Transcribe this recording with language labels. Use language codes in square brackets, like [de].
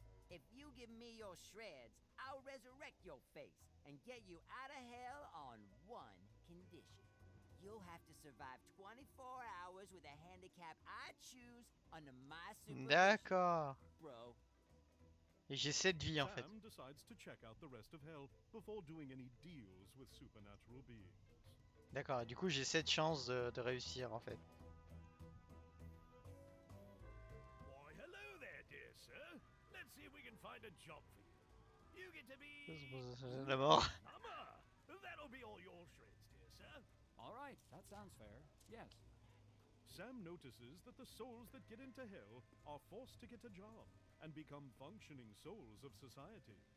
[en] If you give me your shreds, I'll resurrect your face and get you out of hell on one condition. You'll have to survive 24 hours with a handicap I choose under my supervision. [fr] D'accord. [en] Bro. [fr] Et j'ai 7 vies en fait. [en] Sam decides to check out the rest of Hell before doing any deals with supernatural beings. [fr] D'accord, du coup j'ai 7 chances de réussir en fait. [en] Why, hello there, dear sir. Let's see if we can find a job for you. You get to be [fr] La mort. [en] plumber. That'll be all your shreds, dear sir. All right, that sounds fair. Yes. Sam notices that the souls that get into hell are forced to get a job and become functioning souls of society.